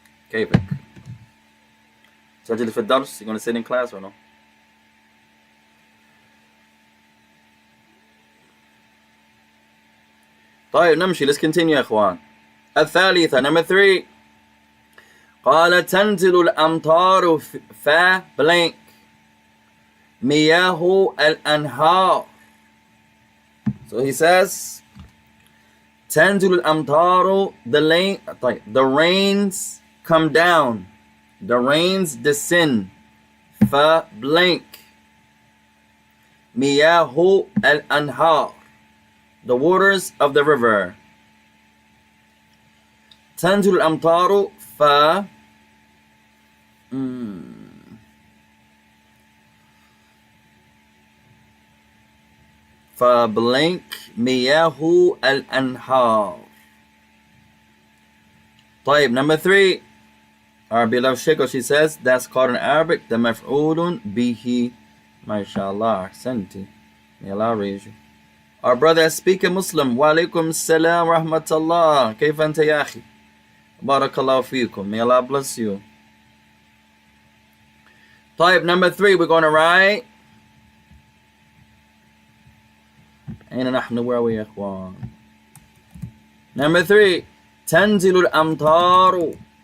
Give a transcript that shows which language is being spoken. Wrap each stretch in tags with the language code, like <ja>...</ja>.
<ar>كيفك؟ سجل في الدرس?</ar> <en>You gonna sit in class or no?</en> <ar>طيب نمشي.</ar> <en>Let's continue يا اخوان. الثالثة number 3.</en> <ar>قال تنزل الأمطار في blank مياه الأنهار.</ar> <en>So he says</en> <ar>تنزل الأمطار,</ar> <en>the rains come down, the rains descend.</en> <ar>فبlank مياه الأنهار,</ar> <en>the waters of the river.</en> <ar>تنزل الأمطار فبlank مياه الأنهار.</ar> <en>طيب, number 3. Our beloved Sheikh, she says, that's called in Arabic the maf'ulun bihi. MashaAllah, ahsanti. May Allah raise you. Our brother speaker Muslim, wa alaikum salam rahmatullah. Kayfa anta ya akhi? Barakallahu feekum. May Allah bless you. Type number 3, we're going to write.</en> <ar>أين نحن,</ar> <en>where are we</en> <ar>يا إخوان?</ar> <en>Number 3,</en> <ar>تنزل الأمطار.</ar>